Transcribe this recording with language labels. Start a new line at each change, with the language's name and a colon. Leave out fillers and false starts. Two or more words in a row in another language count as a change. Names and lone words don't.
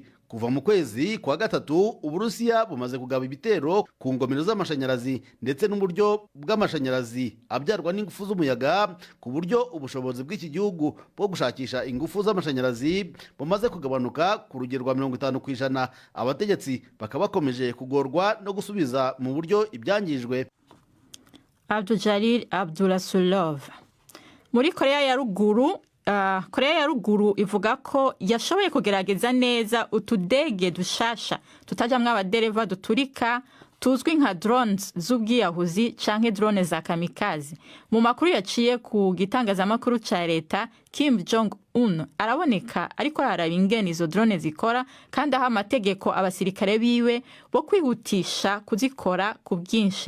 Kinyarwanda: Kuva mu kwezi kwa gatatu Uburusiya bumaze kugaba ibitero ku ngomero z'amashanyarazi ndetse n'uburyo bw'amashanyarazi abyarwa n'ingufu z'umuyaga, ku buryo ubushobozi bw'iki gihugu bwo gushakisha ingufu z'amashanyarazi bumaze kugabanuka ku rugero rwa 50%. Abategetsi bakaba bakomeje kugorwa no gusubiza mu buryo ibyangijwe. Abduljalil Abdulasulov.
Rundi: Muri Korea ya Ruguru ivuga ko yashoboye kugerageza neza utudege dushasha tutajamwo abadereva duturika tuzwi nka drones z'ubwiyahuzi canke drone za kamikaze. Mu makuru yaciye ku gitangazamakuru ca leta, Kim Jong-un araboneka ariko araraba ingene izo drone zikora kandi aha amategeko abasirikare biwe bo kwihutisha kuzikora ku bwinshi.